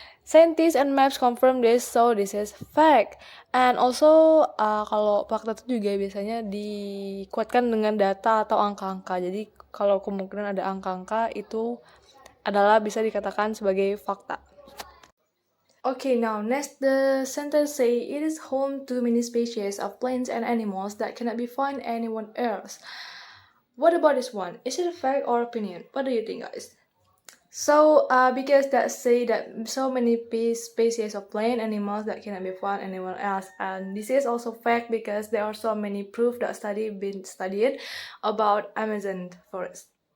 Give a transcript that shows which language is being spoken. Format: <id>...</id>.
<en>Scientists and maps confirm this, so this is fact. And also,</en> <id>kalau fakta itu juga biasanya dikuatkan dengan data atau angka-angka. Jadi, kalau kemungkinan ada angka-angka itu adalah bisa dikatakan sebagai fakta.</id> <en>Okay, now next the sentence say it is home to many species of plants and animals that cannot be found anywhere else. What about this one? Is it a fact or opinion? What do you think, guys? So, because that say that so many species of plant animals that cannot be found anywhere else, and this is also fact because there are so many proof that been studied about Amazon forest.</en>